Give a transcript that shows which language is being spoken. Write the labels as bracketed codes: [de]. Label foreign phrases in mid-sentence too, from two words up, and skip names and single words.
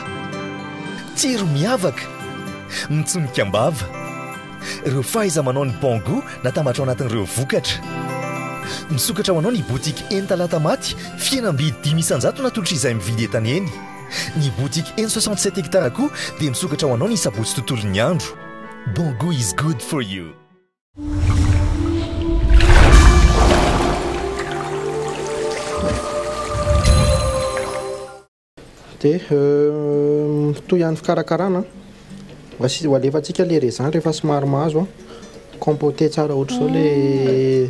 [mg] tsiro miavaka mitsonika ambava ireo fahaiza-manao ny bon goût natamatra ao anatin'ireo vokatra misokatra ho anao ny botiky N-talata maty fihenam-bidy 500 natolotra izay mividy entany eny ny botiky N67 hectare koa dia misokatra ho anao ny sabotsy tontolon'ny andro bon goût [en] is good for you [mg] dia toy ihany fikarakarana ho alefantsika le raisin rehefa somary mahazo compoté tsara ohatra izao le